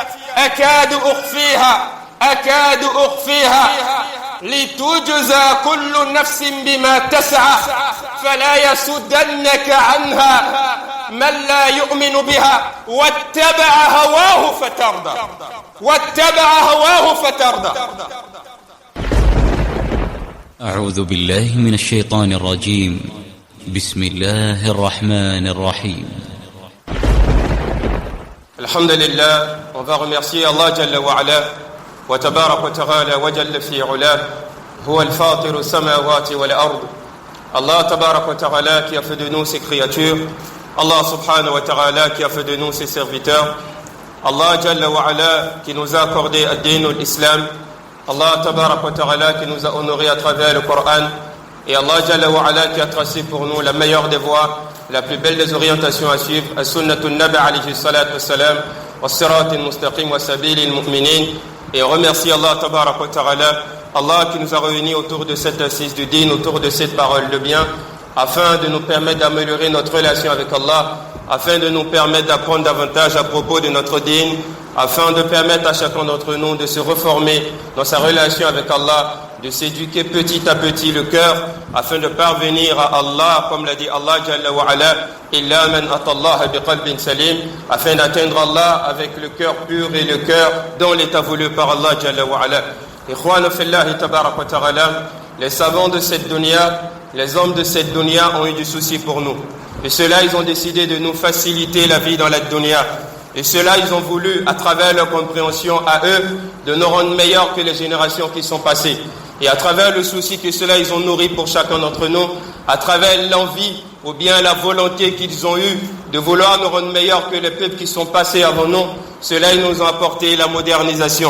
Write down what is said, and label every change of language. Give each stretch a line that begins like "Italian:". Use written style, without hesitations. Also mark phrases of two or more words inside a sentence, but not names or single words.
Arabic: أكاد أخفيها لتجزى كل نفس بما تسعى فلا يسدنك عنها من لا يؤمن بها واتبع هواه فتردى أعوذ بالله من الشيطان الرجيم. بسم الله الرحمن الرحيم. Alhamdulillah,
French: on va remercier Allah
Arabic: جل وعلا وتبارك وتعالى وجل في علاه هو الفاطر السماوات والأرض.
French: Allah
Arabic: تبارك وتعالى
French: qui a fait de nous ses créatures, Allah
Arabic: سبحانه وتعالى
French: qui a fait de nous ses serviteurs, Allah
Arabic: جل وعلا
French: qui nous a accordé
Arabic: الدين الإسلام,
French: Allah
Arabic: تبارك وتعالى
French: qui nous a honorés à travers le Coran, et Allah
Arabic: جل وعلا
French: qui a tracé pour nous la meilleure des voies, la plus belle des orientations à suivre,
Arabic: السنة النبي عليه الصلاة والسلام والصراط المستقيم وسبيل المؤمنين.
French: Et on remercie Allah
Arabic: تبارك وتعالى,
French: Allah qui nous a réunis autour de cette assise du din, autour de cette parole de bien, afin de nous permettre d'améliorer notre relation avec Allah, afin de nous permettre d'apprendre davantage à propos de notre din, afin de permettre à chacun d'entre nous de se reformer dans sa relation avec Allah, de s'éduquer petit à petit le cœur, afin de parvenir à Allah, comme l'a dit Allah
Arabic: جل وعلا, إلا من أتى الله بقلب سليم,
French: afin d'atteindre Allah avec le cœur pur et le cœur dans l'état voulu par Allah
Arabic: جل وعلا. إخواننا في الله تبارك وتعالى,
French: les savants de cette dunya, les hommes de cette dunya ont eu du souci pour nous. Et ceux-là, ils ont décidé de nous faciliter la vie dans la dunya. Et ceux-là, ils ont voulu, à travers leur compréhension à eux, de nous rendre meilleurs que les générations qui sont passées. Et à travers le souci que ceux-là, ils ont nourri pour chacun d'entre nous, à travers l'envie ou bien la volonté qu'ils ont eue de vouloir nous rendre meilleurs que les peuples qui sont passés avant nous, ceux-là, ils nous ont apporté la modernisation.